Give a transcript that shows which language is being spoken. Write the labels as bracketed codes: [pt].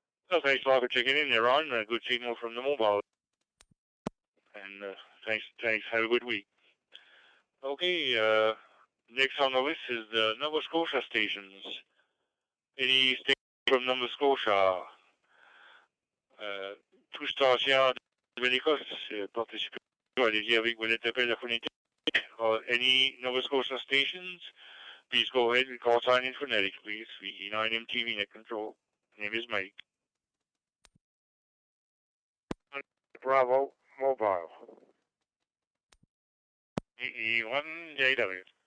[en] Well, thanks a lot for checking in there, Ron. Good signal from the mobile. And thanks. Have a good week. Okay, next on the list is the Nova Scotia stations. Any station from Nova Scotia? [fr] Toute station de l'Écosse, participez. Allez-y avec vos interprètes de phonétique. [en] Any Nova Scotia stations? Please go ahead and call sign in phonetics, please. VE9 MTV net control. Name is Mike. Bravo Mobile. VE1JW.